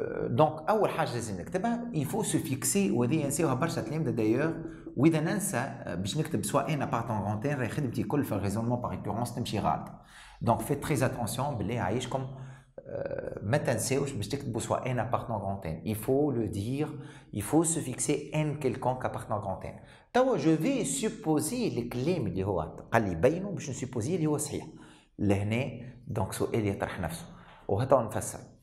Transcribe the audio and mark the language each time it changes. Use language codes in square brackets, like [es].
[ar] Donc, أول حاجة لازم نكتبها [fr] il faut se fixer [ar] وهذه نساوها برشا تلامذة d'ailleurs وإذا ننسى باش نكتب سواء [fr] n appartenant grand n [ar] راهي خدمتي الكل في الريزونمون [fr] par récurrence [ar] تمشي غالطة. [fr] Donc faites très attention [ar] بالله عايشكم ما تنساوش باش تكتبوا سواء n appartenant grand n. [fr] Il faut le dire, il faut se fixer n quelconque appartenant grand n. [ar] توا [fr] je vais supposer [ar] الكلام اللي هو قال لي بينه باش نسيبوزيه اللي هو صحيح. لهنا دونك سؤال يطرح نفسه وهذا نفسر.